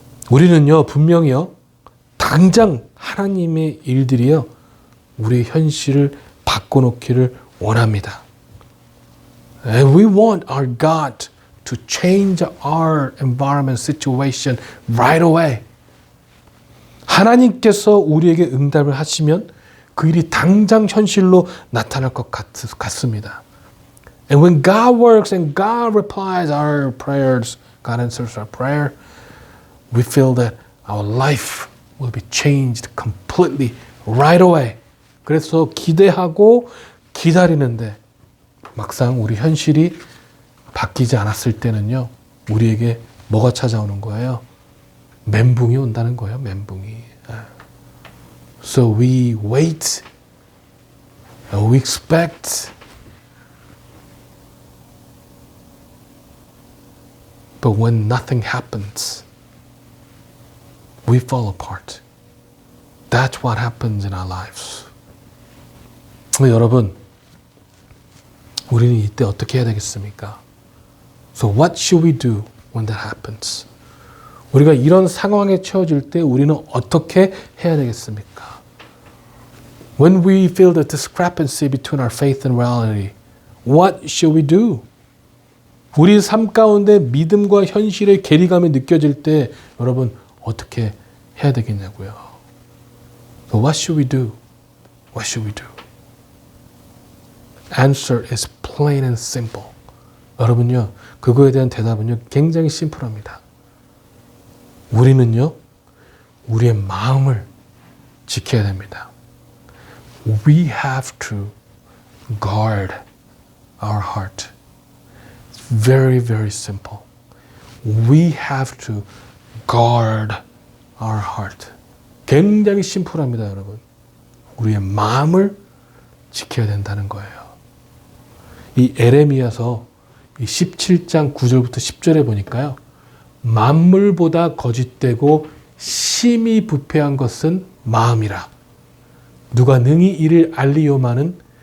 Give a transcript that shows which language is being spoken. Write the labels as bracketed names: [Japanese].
[Korean] 우리는요, 분명히요, 당장 하나님의 일들이요, 우리 현실을 바꿔놓기를 원합니다. [English] And we want our God to change our environment situation right away. [Korean] 하나님께서 우리에게 응답을 하시면 그 일이 당장 현실로 나타날 것 같습니다. [English] And when God works and God replies our prayers, God answers our prayer, we feel that our life will be changed completely right away. [Korean] 그래서 기대하고 기다리는데 막상 우리 현실이 바뀌지 않았을 때는요, 우리에게 뭐가 찾아오는 거예요? 멘붕이 온다는 거예요, 멘붕이. [English] So we wait and we expect, but when nothing happens, we fall apart. That's what happens in our lives. [Korean] 여러분, 우리는 이때 어떻게 해야 되겠습니까? [English] So what should we do when that happens? [Korean] 우리가 이런 상황에 처해질 때 우리는 어떻게 해야 되겠습니까? [English] When we feel the discrepancy between our faith and reality, what should we do? [Korean] 우리 삶 가운데 믿음과 현실의 괴리감이 느껴질 때 여러분 어떻게 해야 되겠냐고요. [English] So what should we do? What should we do? Answer is plain and simple. [Korean] 여러분요, 그거에 대한 대답은요, 굉장히 심플합니다. 우리는요, 우리의 마음을 지켜야 됩니다. [English] We have to guard our heart. It's very, very simple. We have to guard our heart. [Korean] 굉장히 심플합니다, 여러분. 우리의 마음을 지켜야 된다는 거예요. 이 에레미야서 17장 9절부터 10절에 보니까요. 만물보다 거짓되고 심히 부패한 것은 마음이라. 누가 능히 이를 알리요마는